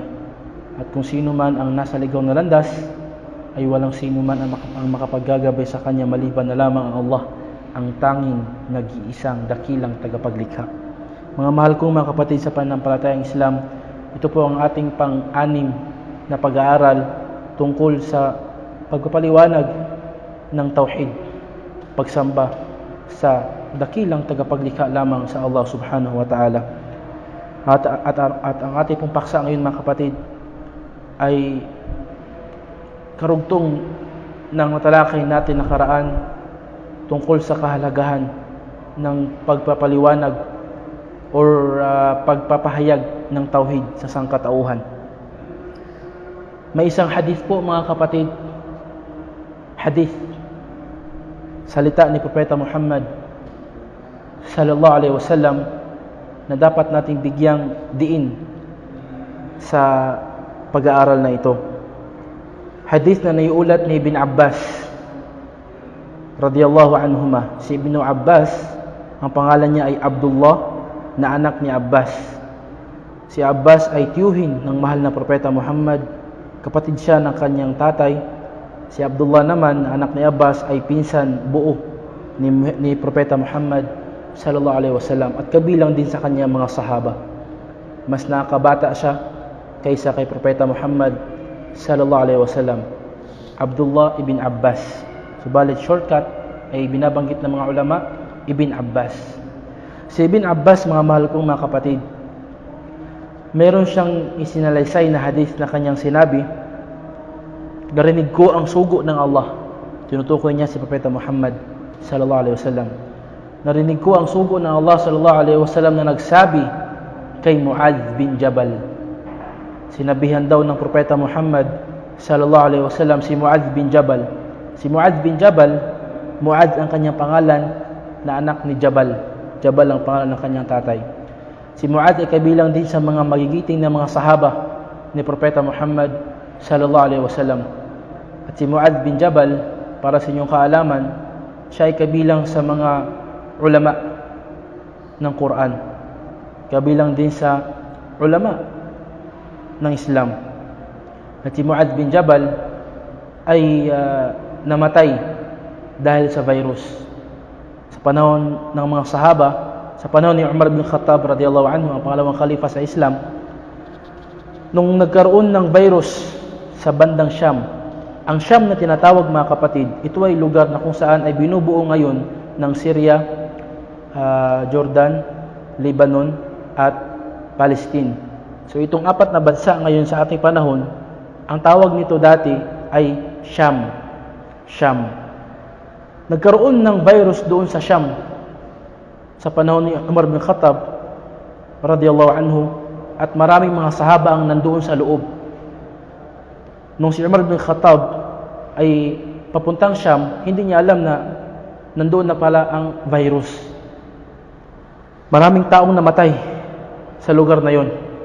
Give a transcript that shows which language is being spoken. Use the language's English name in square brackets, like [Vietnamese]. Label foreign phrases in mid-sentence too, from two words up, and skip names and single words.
[Filipino] At kung sino man ang nasa ligaw na landas, ay walang sino man ang makapaggagabay sa Kanya maliban na lamang ang Allah, ang tanging nag-iisang dakilang tagapaglikha. Mga mahal kong mga kapatid sa pananampalatayang Islam, ito po ang ating pang-anim na pag-aaral tungkol sa pagpapaliwanag ng tauhid, pagsamba sa dakilang tagapaglikha lamang sa Allah [Arabic] سبحانه وتعالى. [Filipino] At ang ating pong paksa ngayon mga kapatid ay karugtong ng matalakay natin nakaraan tungkol sa kahalagahan ng pagpapaliwanag or pagpapahayag ng tauhid sa sangkatauhan. May isang hadith po mga kapatid, hadith, salita ni Propeta Muhammad [Arabic] صلى الله عليه وسلم [Filipino] na dapat nating bigyang diin sa pag-aaral na ito. Hadith na naiulat ni Ibn Abbas [Arabic] رضي الله عنهما. [Filipino] Si Ibn Abbas, ang pangalan niya ay Abdullah, na anak ni Abbas. Si Abbas ay tiyuhin ng mahal na Propeta Muhammad, kapatid siya ng kanyang tatay. Si Abdullah naman, anak ni Abbas, ay pinsan buo ni Propeta Muhammad [Arabic] صلى الله عليه وسلم [Filipino] at kabilang din sa kanyang mga sahaba. Mas nakabata siya kaysa kay Propeta Muhammad [Arabic] صلى الله عليه وسلم. [Filipino] Abdullah ibn Abbas. Subalit shortcut ay binabanggit ng mga ulama, Ibn Abbas. Si Ibn Abbas, mga mahal kong mga kapatid, meron siyang isinalaysay na hadith na kanyang sinabi, narinig ko ang sugo ng Allah. Tinutukoy niya si Propeta Muhammad [Arabic] صلى الله عليه وسلم. [Filipino] Narinig ko ang sugo ng Allah [Arabic] صلى الله عليه وسلم [Filipino] na nagsabi kay Muadh bin Jabal. Sinabihan daw ng Propeta Muhammad [Arabic] صلى الله عليه وسلم [Filipino] si Muadh bin Jabal. Si Muadh bin Jabal, Muadh ang kanyang pangalan na anak ni Jabal. Jabal ang pangalan ng kanyang tatay. Si Muadh ay kabilang din sa mga magigiting na mga sahaba ni Propeta Muhammad [Arabic] صلى الله عليه وسلم. [Filipino] At si Muadh bin Jabal, para sa inyong kaalaman, siya ay kabilang sa mga ulama ng Quran. Kabilang din sa ulama ng Islam. At si Muadh bin Jabal ay namatay dahil sa virus. Sa panahon ng mga sahaba, sa panahon ni Umar bin Khattab [Arabic] رضي الله عنه, [Filipino] ang pangalawang khalifa sa Islam, nung nagkaroon ng virus sa bandang Sham. Ang Sham na tinatawag mga kapatid, ito ay lugar na kung saan ay binubuo ngayon ng Syria, Jordan, Lebanon at Palestine. So itong apat na bansa ngayon sa ating panahon, ang tawag nito dati ay Sham. Nagkaroon ng virus doon sa Sham sa panahon ni Umar bin Khattab [Arabic] رضي الله عنه, [Filipino] at maraming mga sahaba ang nandoon sa loob. Nung si Umar bin Khattab ay papuntang Sham, hindi niya alam na nandoon na pala ang virus. Maraming taong namatay sa lugar na yon.